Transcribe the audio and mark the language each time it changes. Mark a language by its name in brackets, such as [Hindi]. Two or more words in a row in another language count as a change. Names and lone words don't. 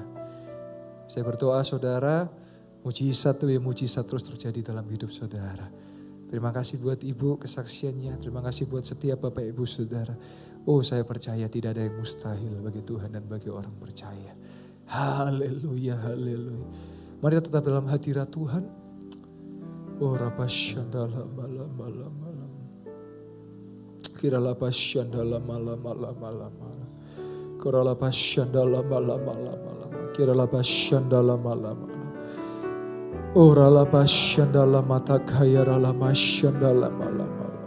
[Indonesian] Saya berdoa saudara, mujizat demi mujizat terus terjadi dalam hidup saudara. Terima kasih buat Ibu kesaksiannya. Terima kasih buat setiap Bapak Ibu Saudara. Oh, saya percaya tidak ada yang mustahil bagi Tuhan dan bagi orang percaya. Haleluya, haleluya. Mari kita tetap dalam hadirat Tuhan. Oh, rapasyandala malam malam malam. Kirala pasyandala malam malam malam malam. Kirala pasyandala malam malam malam. Kirala pasyandala malam malam. Ora la pasyandala mata kaya rala masyandala malam malam.